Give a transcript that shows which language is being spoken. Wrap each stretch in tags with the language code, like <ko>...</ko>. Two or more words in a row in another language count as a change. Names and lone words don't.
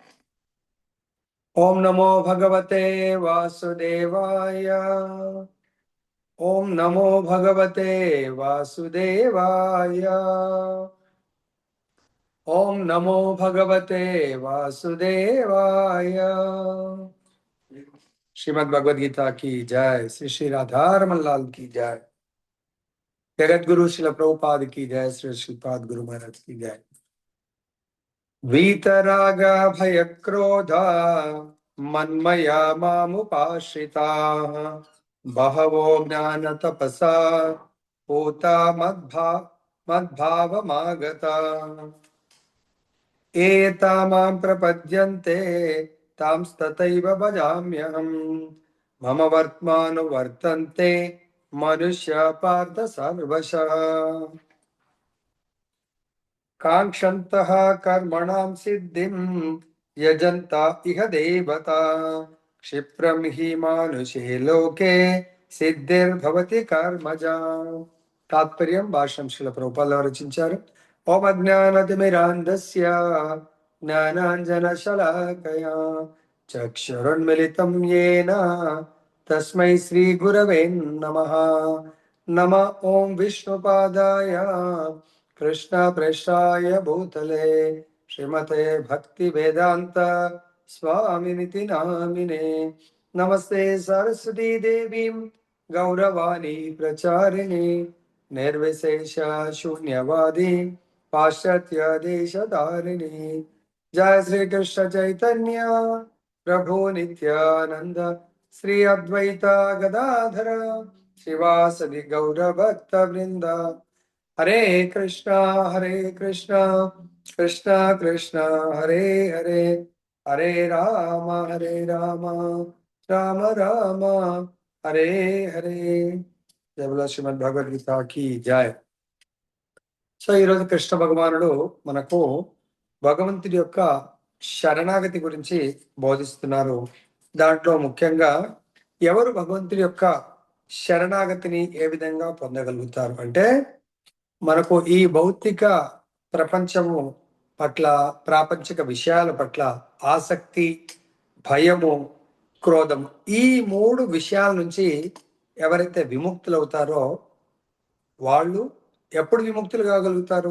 <sa>ఓం నమో భగవతే వాసుదేవాయ. ఓం నమో భగవతే వాసుదేవాయ. ఓం నమో భగవతే వాసుదేవాయ.</sa> <hi>శ్రీమద్ భగవద్గీత की जय. श्री श्री राधारमण लाल की जय. जगत गुरु शिल प्रभुपाद की जय. श्री श्रीपाद गुरु महाराज की जय.</hi> <sa>वीतराग भय क्रोध मन्मया मामुपाश्रिताः बहवो ज्ञान तपसा पूता मद्भावमागता एता मां प्रपद्यन्ते तांस्तथैव भजाम्यहम् मम वर्त्मानुवर्तन्ते मनुष्य पार्थ सर्वशः कांक्षन्तः कर्मणां सिद्धिं यजन्ता इह देवता क्षिप्रं हि मानुषे लोके सिद्धिर्भवति कर्मजा. तात्पर्यं भाष्यं</sa> <te>శ్రీల ప్రభుపాదుల వారు రచించారు.</te> <sa>ఓం అజ్ఞానతిమిరాంధస్య జ్ఞానాంజనశలాకయా చక్షురున్మిళితం येन తస్మై శ్రీ గురవే నమః. నమ ఓం విష్ణుపాదాయ कृष्ण प्रेष्ठाय भूतले श्रीमते भक्ति वेदांत स्वामिनिति नामिने. नमस्ते सरस्वती देवी गौरवाणी प्रचारिणी निर्विशेष शून्यवादी पाश्चात्य देशधारिणी. जय श्री कृष्ण चैतन्य प्रभु नित्यानंद श्री अद्वैता गदाधर शिवासदि गौर भक्त वृंद. हरे कृष्णा कृष्णा कृष्णा हरे हरे हरे राम राम राम हरे हरे.</sa> <hi>जय बोलो श्रीमद् भगवद्गीता की जय.</hi> <te>సో ఈరోజు కృష్ణ భగవానుడు మనకు భగవంతుడి యొక్క శరణాగతి గురించి బోధిస్తున్నారు. దాంట్లో ముఖ్యంగా ఎవరు భగవంతుడి యొక్క శరణాగతిని ఏ విధంగా పొందగలుగుతారు అంటే, మనకు ఈ భౌతిక ప్రపంచము పట్ల, ప్రాపంచిక విషయాల పట్ల ఆసక్తి, భయము, క్రోధము, ఈ 3 విషయాల నుంచి ఎవరైతే విముక్తులవుతారో వాళ్ళు ఎప్పుడు విముక్తులు కాగలుగుతారు?</te>